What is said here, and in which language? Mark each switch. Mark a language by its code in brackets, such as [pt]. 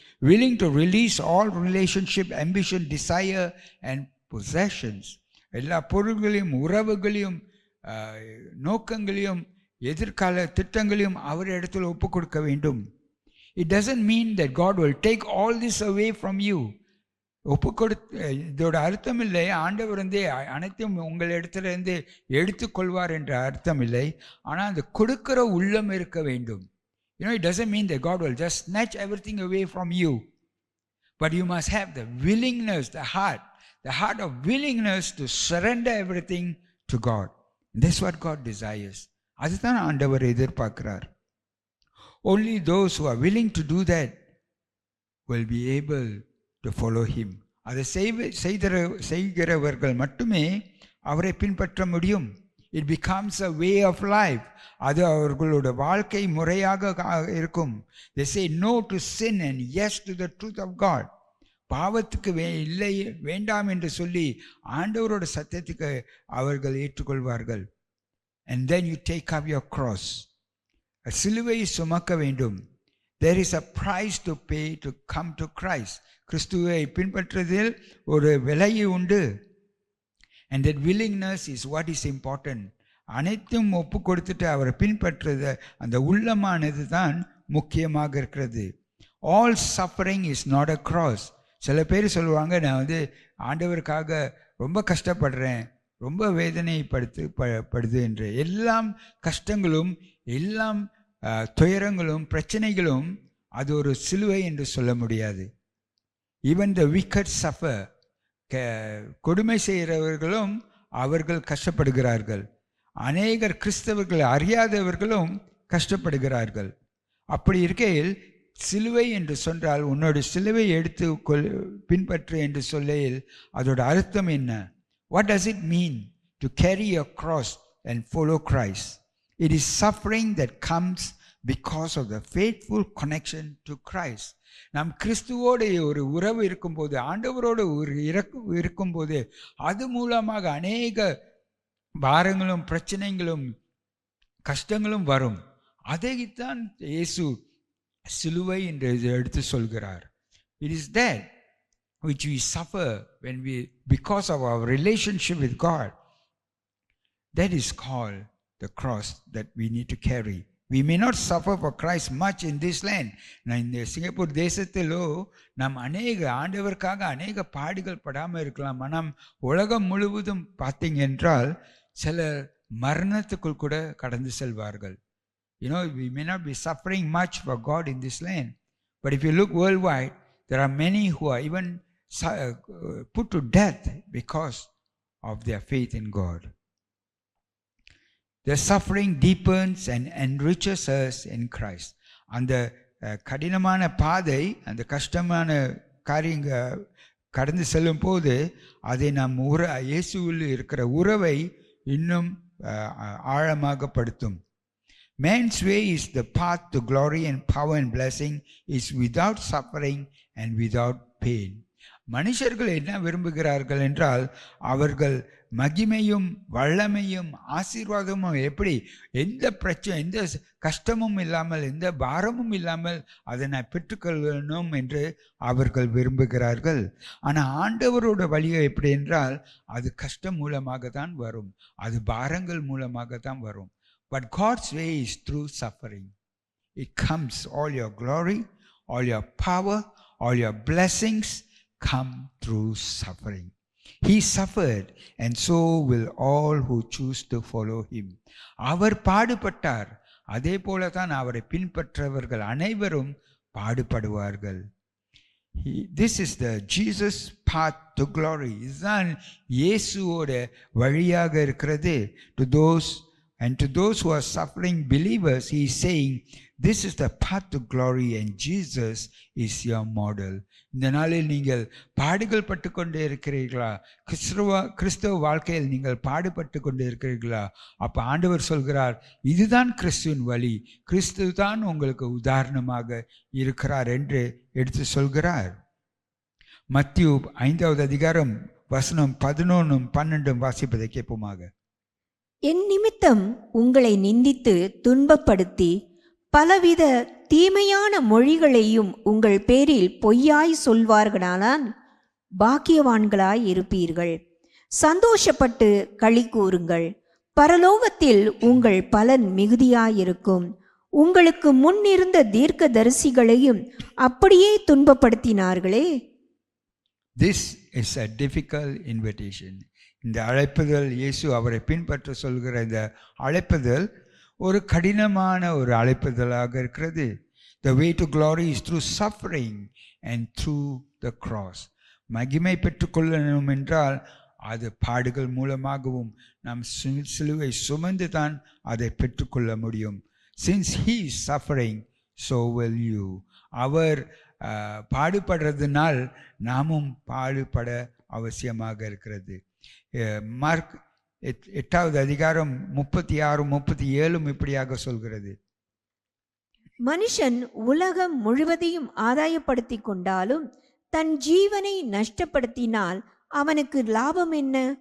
[en] Willing to release all relationship, ambition, desire and possessions. [ta] எல்லா பொருள்களையும் உறவுகளையும் நோக்கங்களையும் எதிர்கால திட்டங்களையும் அவர் இடத்துல ஒப்பு கொடுக்க வேண்டும். [en] It doesn't mean that God will take all this away from you. [ta] இதோட அர்த்தம் இல்லை ஆண்டவர் அனைத்தையும் உங்கள் இடத்துல இருந்து எடுத்துக்கொள்வார் என்ற அர்த்தம் இல்லை. ஆனால் அந்த கொடுக்கிற உள்ளம் இருக்க வேண்டும். [en] You know, it doesn't mean that God will just snatch everything away from you. But you must have the willingness, the heart of willingness to surrender everything to God. And that's what God desires. [ta] அதுதான் ஆண்டவர் எதிர்பார்க்கிறார். [en] Only those who are willing to do that will be able to follow him. [ta] அதை செய்கிறவர்கள் மட்டுமே அவரை பின்பற்ற முடியும். [en] It becomes a way of life. [ta] அது அவர்களோட வாழ்க்கை முறையாக இருக்கும். [en] They say no to sin and yes to the truth of God. [ta] பாவத்துக்கு இல்லை வேண்டாம் என்று சொல்லி ஆண்டவரோட சத்தியத்துக்கு அவர்கள் ஏற்றுக்கொள்வார்கள். [en] And then you take up your cross. [ta] சிலுவையை சுமக்க வேண்டும். [en] There is a price to pay to come to Christ. [ta] கிறிஸ்துவை பின்பற்றுவதில் ஒரு விலை உண்டு. [en] And that willingness is what is important. [ta] அனைத்தும் ஒப்பு கொடுத்துட்டு அவரை பின்பற்றுத அந்த உள்ளமானது தான் முக்கியமாக இருக்கிறது. [en] All suffering is not a cross. [ta] சில பேர் சொல்லுவாங்க, நான் ஆண்டவருக்காக ரொம்ப கஷ்டப்படுறேன், ரொம்ப வேதனைப்படுது என்று. எல்லாம் கஷ்டங்களும் எல்லாம் துயரங்களும் பிரச்சனைகளும் அது ஒரு சிலுவை என்று சொல்ல முடியாது. [en] Even the wicked suffer. [ta] கொடுமை செய்கிறவர்களும் அவர்கள் கஷ்டப்படுகிறார்கள். அநேகர் கிறிஸ்தவர்கள் அறியாதவர்களும் கஷ்டப்படுகிறார்கள். அப்படி இருக்கையில் சிலுவை என்று சொன்னால் உன்னோட சிலுவை எடுத்து பின்பற்று என்று சொல்லையில் அதோட அர்த்தம் என்ன? [en] What does it mean to carry your cross and follow Christ? It is suffering that comes because of the faithful connection to Christ. [ta] நாம் கிறிஸ்துவோடு ஒரு உறவு இருக்கும்போது, ஆண்டவரோடு ஒரு இருக்கும்போது, அது மூலமாக அநேக பாரங்களும் பிரச்சனைகளும் கஷ்டங்களும் வரும். அதைத்தான் இயேசு சிலுவை என்று எடுத்து சொல்கிறார். [en] It is that which we suffer when because of our relationship with God. That is called the cross that we need to carry. We may not suffer for Christ much in this land. [ta] இந்த Singapore தேசத்திலோ நாம் ஆண்டவருக்காக அநேக பாடுகள் படாமல் இருக்கலாம். ஆனால் உலகம் முழுவதும் பார்த்தீங்க என்றால் சிலர் மரணத்துக்குள் கூட கடந்து செல்வார்கள். [en] You know, we may not be suffering much for God in this land. But if you look worldwide, there are many who are even put to death because of their faith in God. Their suffering deepens and enriches us in Christ. [ta] அந்த கடினமான பாதை, அந்த கஷ்டமான காரியங்க கடந்து செல்லும் போது அதை நாம் இயேசுவில் இருக்கிற உறவை இன்னும் ஆழமாக படுத்தும். [en] Man's way is the path to glory and power and blessing is without suffering and without pain. [ta] மனுஷர்கள் என்ன விரும்புகிறார்கள் என்றால் அவர்கள் மகிமையும் வல்லமையும் ஆசீர்வாதமும் எப்படி எந்த பிரச்சனை எந்த கஷ்டமும் இல்லாமல் எந்த பாரமும் இல்லாமல் அதை நான் பெற்றுக்கொள்ளணும் என்று அவர்கள் விரும்புகிறார்கள். ஆனால் ஆண்டவரோட வழியை எப்படி என்றால் அது கஷ்டம் மூலமாக தான் வரும், அது பாரங்கள் மூலமாக தான் வரும். [en] But God's way is through suffering. It comes, all your glory, all your power, all your blessings come through suffering. He suffered, and so will all who choose to follow him. [ta] அவர் பாடுபட்டார், அதே போல தான் அவரை பின்பற்றவர்கள் அனைவரும் பாடுபடுவார்கள். [en] This is the Jesus path to glory. [ta] இதுதான் இயேசுவோட வழியாக இருக்கிறது. [en] To those who are suffering believers, he is saying, this is the path to glory and Jesus is your model. [ta] இந்த நாளில் நீங்கள் பாடுகள் பட்டு கொண்டே இருக்கிறீர்களா? கிறிஸ்தவ வாழ்க்கையில் நீங்கள் பாடுபட்டு கொண்டே இருக்கிறீர்களா? அப்போ ஆண்டவர் சொல்கிறார், இதுதான் கிறிஸ்துவின் வழி, கிறிஸ்து தான் உங்களுக்கு உதாரணமாக இருக்கிறார் என்று எடுத்து சொல்கிறார். மத்திய 5வது அதிகாரம் வசனம் 11-12 வாசிப்பதை கேட்போமாக. என் நிமித்தம் உங்களை நிந்தித்து துன்பப்படுத்தி பலவித தீமையான மொழிகளையும் உங்கள் பேரில் பொய்யாய் சொல்வார்களானால் பாக்கியவான்களாய் இருப்பீர்கள். சந்தோஷப்பட்டு களி கூறுங்கள், பரலோகத்தில் உங்கள் பலன் மிகுதியாயிருக்கும். உங்களுக்கு முன் இருந்த தீர்க்கதரிசிகளையும் அப்படியே துன்பப்படுத்தினார்களே. [en] This is a difficult invitation. [ta] இந்த அழைப்புதல், இயேசு அவரை பின்பற்ற சொல்கிற இந்த அழைப்புதல் ஒரு கடினமான ஒரு அழைப்புதலாக இருக்கிறது. [en] The way to glory is through suffering and through the cross. [ta] மகிமை பெற்றுக்கொள்ளணும் என்றால் அது பாடுகள் மூலமாகவும் நாம் சிலுவை சுமந்து தான் அதை பெற்றுக்கொள்ள முடியும். [en] Since he is suffering, so will you. [ta] அவர் பாடுபடுறதுனால் நாமும் பாடுபட அவசியமாக இருக்கிறது. மார்க் 8வது அதிகாரம் 36-37 இப்படியாக சொல்கிறது. மனுஷன் உலகம் முழுவதையும் ஆதாயப்படுத்தி கொண்டாலும் தன் ஜீவனை நஷ்டப்படுத்தினால் அவனுக்கு லாபம் என்ன?